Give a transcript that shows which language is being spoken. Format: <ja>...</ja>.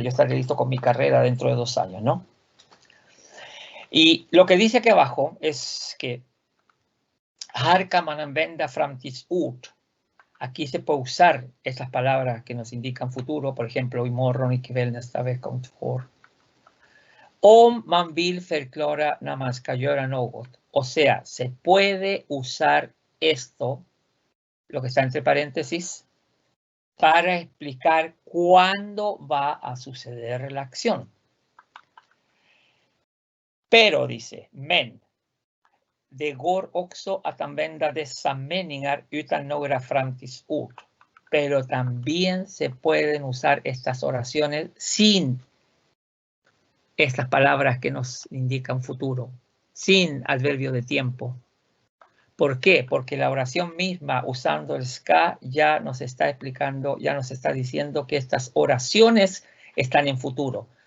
<es>Yo estaré listo con mi carrera dentro de 2 años, ¿no? Y lo que dice aquí abajo es que</es> <sv>här kan man använda framtidsord.</sv> <es>Aquí se puede usar estas palabras que nos indican futuro, por ejemplo, imorgon, ikväll, nästa vecka, om 2 år.</es> <sv>Om man vill förklara när man ska göra något.</sv> <es>O sea, se puede usar esto, lo que está entre paréntesis, para explicar cuándo va a suceder la acción. Pero, dice,</es> <sv>men, det går också att använda dessa meningar utan några framtidsord.</sv> <es>Pero también se pueden usar estas oraciones sin estas palabras que nos indican futuro, sin adverbio de tiempo. ¿Por qué? Porque la oración misma, usando el ska, ya nos está explicando, ya nos está diciendo que estas oraciones están en futuro.</es>